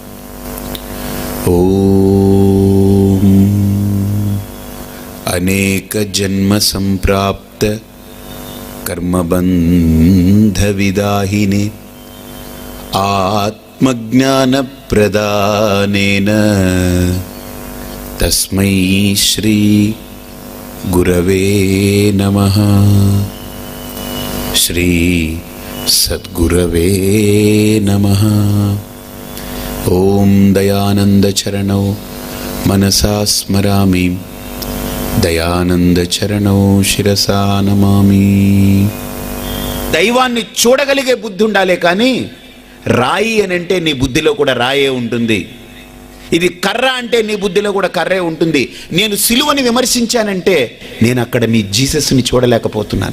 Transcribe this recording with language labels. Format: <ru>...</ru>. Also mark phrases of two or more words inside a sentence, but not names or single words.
<sa>ओम अनेक जन्म संप्राप्त कर्मबन्धविदाहिने आत्मज्ञानप्रदानेन तस्मै श्री गुरवे नमः। श्री सद्गुरवे नमः। ओम दयानंद चरणौ मनसा स्मरामि దయానంద చరణో శిరసా నమామి.</sa> <te>దైవాన్ని చూడగలిగే బుద్ధి ఉండాలే కానీ రాయి అని అంటే నీ బుద్ధిలో కూడా రాయే ఉంటుంది. ఇది కర్ర అంటే నీ బుద్ధిలో కూడా కర్రే ఉంటుంది. నేను సిలువని విమర్శించానంటే నేను అక్కడ మీ జీసస్ని చూడలేకపోతున్నాను.</te>